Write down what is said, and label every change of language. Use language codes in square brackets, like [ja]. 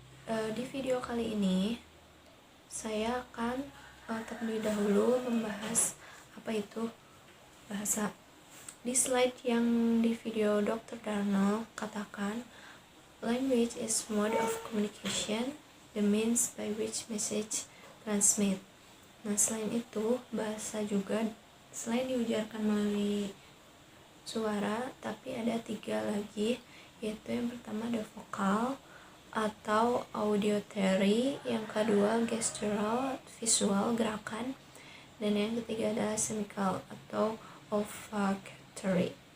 [id] Di video kali ini saya akan terlebih dahulu membahas apa itu bahasa. Di slide yang di video Dr. [en] Darnell [id] katakan, [en] language is mode of communication, the means by which message transmit. [id] Nah, selain itu, bahasa juga selain diujarkan melalui suara, tapi ada 3 lagi, yaitu yang pertama ada vokal atau auditory, yang kedua gestural, visual, gerakan, dan yang ketiga adalah semical atau olfactory.